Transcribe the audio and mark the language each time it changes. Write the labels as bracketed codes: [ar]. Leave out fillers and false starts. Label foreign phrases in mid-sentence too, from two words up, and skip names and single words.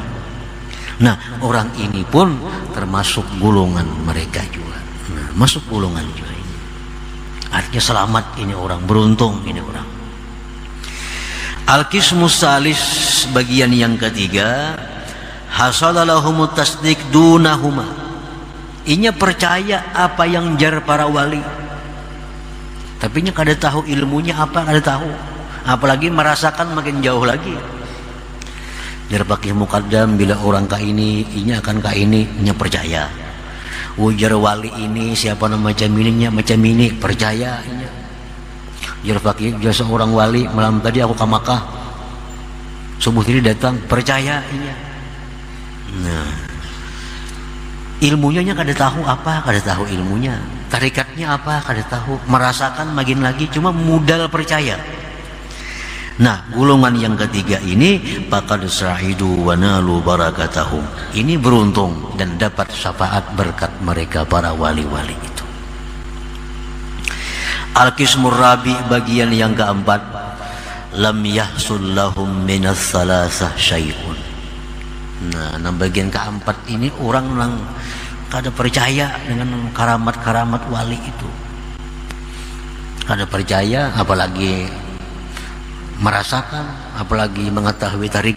[id] Nah, orang ini pun termasuk golongan mereka juga. Nah, masuk golongan juga ini. Artinya selamat ini orang, beruntung ini orang. [ar] القسم الثالث, [id] bagian yang ketiga, [ar] حصل لهم التصديق دونهما. [bjn] Inya percaya apa yang jar para wali, tapi nya kada tahu ilmunya apa, kada tahu. Apalagi merasakan makin jauh lagi. Jar Faqih Muqaddam, bila orang ka ini, inya akan ka ini, inya percaya. Ujar wali ini siapa nama macam ini, percaya inya. Jar Faqih, jar seorang wali, malam tadi aku ke Makkah, subuh tadi datang, percaya inya. Nah, ilmunya kada tahu apa, kada tahu ilmunya. Tarikatnya apa, kada tahu. [id] Merasakan makin lagi, cuma modal percaya. Nah, golongan yang ketiga ini [ar] فقد سعدوا ونالوا بركاتهم. [id] Ini beruntung dan dapat syafaat berkat mereka para wali-wali itu. [ar] القسم الرابع, [id] bagian yang keempat, [ar] لم يحصل لهم من الثلاثة شيء. [id] Nah, bagian keempat ini orang yang kada percaya dengan karamat-karamat wali itu. [bjn] Kada percaya, apalagi merasakan, apalagi mengetahui tarikatnya.